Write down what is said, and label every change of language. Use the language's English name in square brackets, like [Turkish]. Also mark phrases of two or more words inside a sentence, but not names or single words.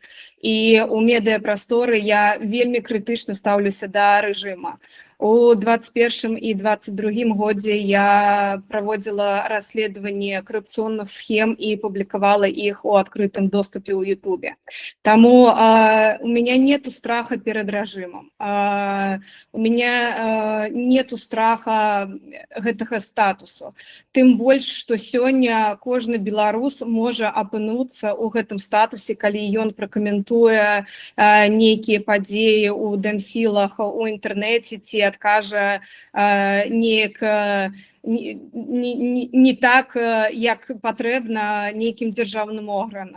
[Belarusian] І ў медыапрасторы я вельмі крытычна стаўлюся да рэжыма. У 2021 і 2022 годзе я праводзіла расследаванне карупцыйных схем і публікавала іх у адкрытым доступе ў Ютубе. [Russian] Таму у меня нету страха перед рэжымам. У меня нету страха [Belarusian] гэтага статусу. Тым больш, што сёння кожны беларус можа апынуцца ў гэтым статусе, калі ён пракаментуе нейкія падзеі ў дэмсілах у інтэрнэце ці адкажа неяк не так, як патрэбна нейкім дзяржаўным органам.